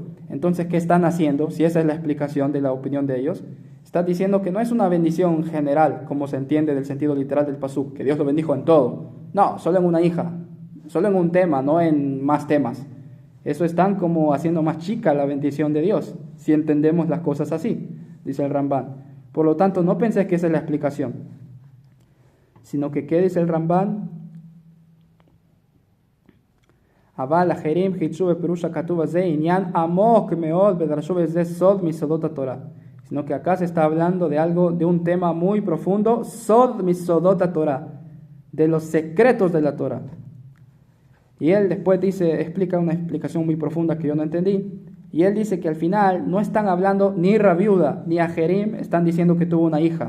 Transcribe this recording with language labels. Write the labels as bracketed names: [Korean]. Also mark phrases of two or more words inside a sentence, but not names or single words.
[Spanish] Entonces, ¿qué están haciendo? Si esa es la explicación de la opinión de ellos, está diciendo que no es una bendición general, como se entiende del sentido literal del pasuk, que Dios lo bendijo en todo. No, solo en una hija, solo en un tema, no en más temas. Eso están como haciendo más chica la bendición de Dios, si entendemos las cosas así, dice el Rambán. Por lo tanto, no penséis que esa es la explicación, sino que, ¿qué dice el Rambán? [Hebrew] אבל אחרים חידשו בפירוש הכתוב הזה עניין עמוק מאוד ודרשו בזה סוד מסודות התורה. [Spanish] Sino que acá se está hablando de un tema muy profundo, [Hebrew] סוד מסודות תורה, [Spanish] de los secretos de la Torah. Y él después explica una explicación muy profunda que yo no entendí. Y él dice que al final no están hablando ni Rabbi Yehuda ni Ajerim, están diciendo que tuvo una hija.